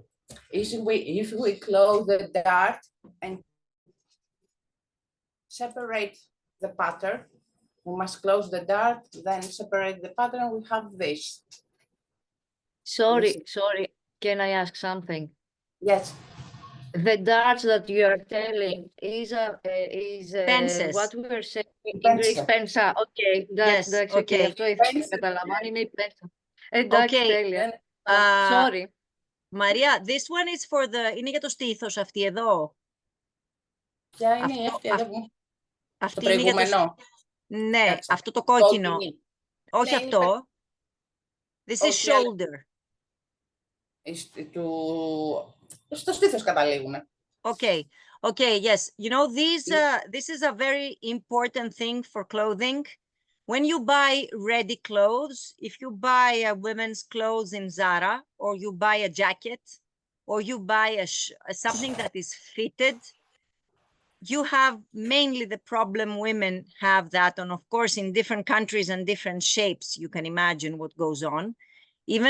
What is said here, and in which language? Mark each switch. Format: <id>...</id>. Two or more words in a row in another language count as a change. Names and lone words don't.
<en>If we close the dart and separate the pattern, we must close the dart, then separate the pattern. We have this. Sorry, can I ask something? Yes. The darts that you are telling is Penses. what we were saying in Greek, pensa. Okay, that's okay.</en> <el>Αυτό καταλαβαίνω, είναι η pensa. Εντάξει, τέλεια.</el> <en>Sorry. Maria, this one is for the,</en> <el>είναι για το στήθος αυτή εδώ. Ποια είναι αυτή εδώ που... Αυτή το προηγούμενο. Ναι, αυτό το κόκκινο. Όχι αυτό.</el> <en>This is shoulder.</en> <el>Στο στήθος καταλήγουμε.</el> <en>Okay, yes. You know, this is a very important thing for clothing. When you buy ready clothes, if you buy a women's clothes in Zara, or you buy a jacket, or you buy something that is fitted, you have mainly the problem women have that, and of course in different countries and different shapes, you can imagine what goes on.</en>